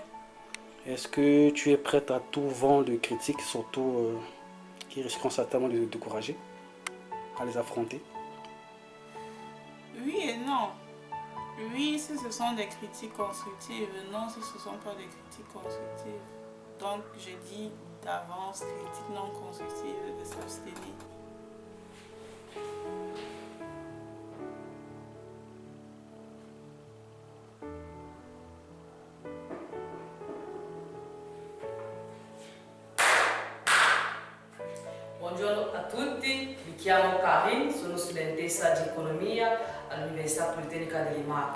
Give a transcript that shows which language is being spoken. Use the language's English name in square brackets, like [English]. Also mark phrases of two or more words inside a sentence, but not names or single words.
[French] Est-ce que tu es prête à tout vent de critiques, surtout qui risqueront certainement de te décourager, à les affronter? Oui et non. Oui, si ce sont des critiques constructives. Non, si ce ne sont pas des critiques constructives. Donc, je dis d'avance, critiques non constructives, de s'abstenir. [Italian] Buongiorno a tutti, mi chiamo Karin, sono studentessa di economia all'Università Politecnica delle Marche.